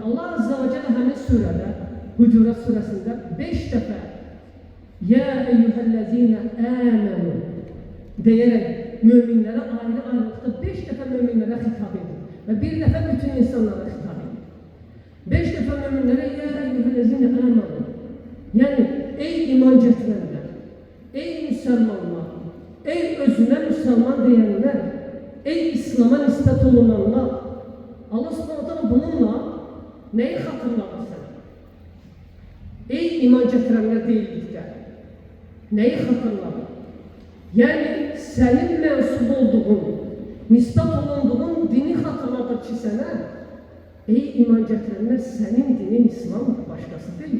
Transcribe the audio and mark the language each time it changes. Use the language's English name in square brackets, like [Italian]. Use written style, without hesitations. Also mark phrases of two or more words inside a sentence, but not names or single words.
[Turkish] Allah [Arabic] عز وجل [Turkish] həmin surede, Hucurat suresinde 5 defa [Arabic] يا أيها الذين آمنوا [Turkish] diyerek müminlere ayrı ayrılıkta 5 defa müminlere hitap ediyor. Ve bir defa bütün insanlara hitap ediyor. 5 defa müminlere [Arabic] يا أيها الذين آمنوا, [Turkish] yani ey iman getirenler, ey Müslümanlar, ey özüne Müslüman diyenler, ey İslam'a nispet olunanlar, Allah [Arabic] سبحانه وتعالى [Turkish] bununla neyi hatırladı sana? Ey iman getirenler değildikler, neyi hatırladı? Yani senin mensup olduğun, nispet olunduğun dini hatırladı ki sana, ey iman getirenler senin dinin İslam başkası değil.